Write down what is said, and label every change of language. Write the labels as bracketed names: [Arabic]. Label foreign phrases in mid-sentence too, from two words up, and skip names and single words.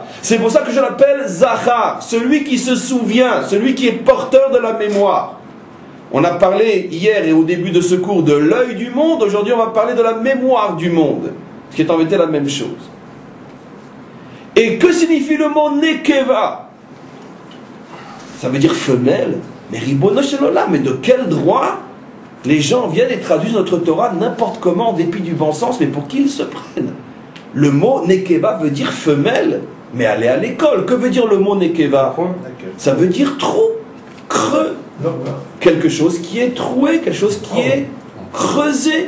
[French] C'est pour ça que je l'appelle Zachar, celui qui se souvient, celui qui est porteur de la mémoire. On a parlé hier et au début de ce cours de l'œil du monde. Aujourd'hui, on va parler de la mémoire du monde, ce qui est en vérité la même chose. Et que signifie le mot Nekeva? Ça veut dire femelle. Mais [Hebrew] רבונו של עולם, [French] mais de quel droit les gens viennent et traduisent notre Torah n'importe comment, en dépit du bon sens, mais pour qui ils se prennent? Le mot Nekeva veut dire femelle, mais allez à l'école. Que veut dire le mot Nekeva? Ça veut dire trou, creux. Quelque chose qui est troué, quelque chose qui est creusé.